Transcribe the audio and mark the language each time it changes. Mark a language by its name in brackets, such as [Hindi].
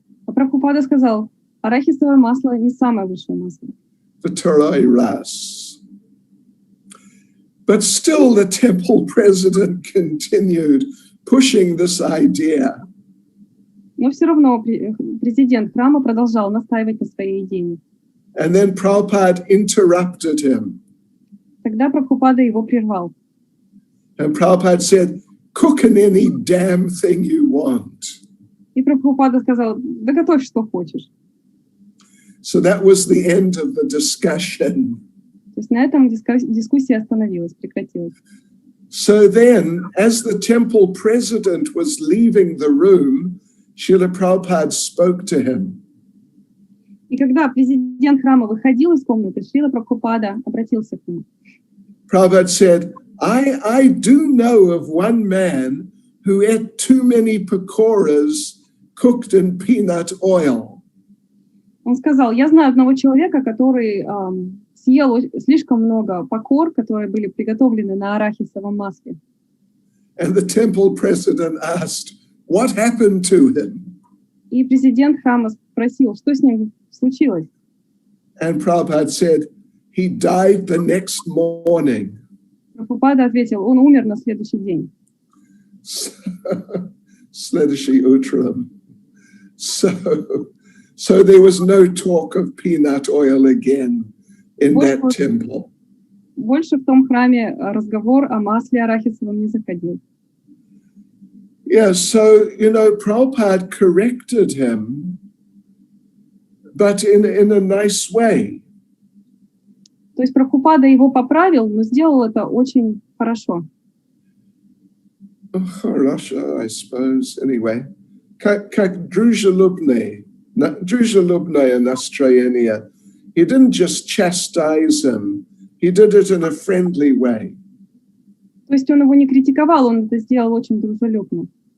[Russian] А Прабхупада сказал, арахисовое масло не самое лучшее масло. Vitarai ras. [English] But still the temple president continued pushing this idea. [Russian] Но все равно президент храма продолжал настаивать на своей идее. [English] And then Prabhupada interrupted him. [Russian] Тогда Прабхупада его прервал. [English] And Prabhupada said, cook in any damn thing you want. [Russian] И Прабхупада сказал, да готовь, что хочешь. [English] So that was the end of the discussion. [Russian] То есть на этом дискуссия остановилась, прекратилась. [English] So then, as the temple president was leaving the room, Srila Prabhupada spoke to him. [Russian] И когда президент храма выходил из комнаты, Шрила Прабхупада обратился к нему. [English] Prabhupada said, I do know of one man who ate too many pakoras cooked in peanut oil. [Russian] Он сказал, я знаю одного человека, который съел слишком много пакор, которые были приготовлены на арахисовом масле. [English] And the temple president asked, what happened to him? [Russian] И президент храма спросил, что с ним случилось. [English] And Prabhupada said, he died the next morning. [Russian] Прабхупада ответил, он умер на следующий день. Следующий утром. [English] So there was no talk of peanut oil again in that temple. [Russian] Больше в том храме разговор о масле арахисовом не заходил. [English] Yeah, so, Prabhupada corrected him, but in a nice way. [Russian] То есть Прабхупада его поправил, но сделал это очень хорошо. Хорошо, [English] I suppose, anyway. [Russian] Как дружелюбное настроение. [English] He didn't just chastise him, he did it in a friendly way. [Russian] То есть он его не критиковал, он это сделал очень дружелюбно.